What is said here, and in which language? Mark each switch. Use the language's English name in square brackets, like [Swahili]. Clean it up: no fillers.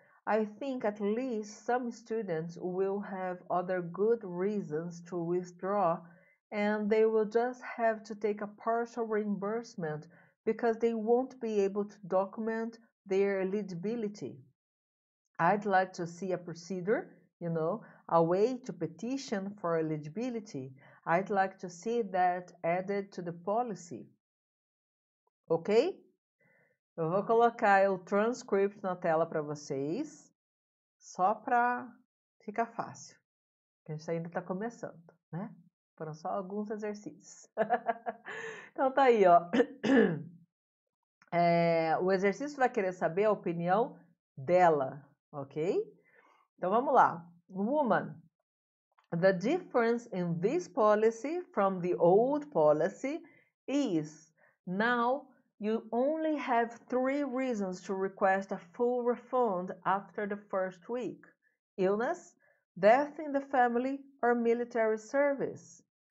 [English] I think at least some students will have other good reasons to withdraw, and they will just have to take a partial reimbursement because they won't be able to document their eligibility. I'd like to see a procedure, a way to petition for eligibility. I'd like to see that added to the policy. Ok? [Portuguese] Eu vou colocar o transcript na tela para vocês, só para ficar fácil. A gente ainda está começando, né? Foram só alguns exercícios. Então tá aí, ó. O exercício vai querer saber a opinião dela, ok? Então vamos lá. [English] Woman, the difference in this policy from the old policy is now you only have 3 reasons to request a full refund after the first week: illness, death in the family, or military service.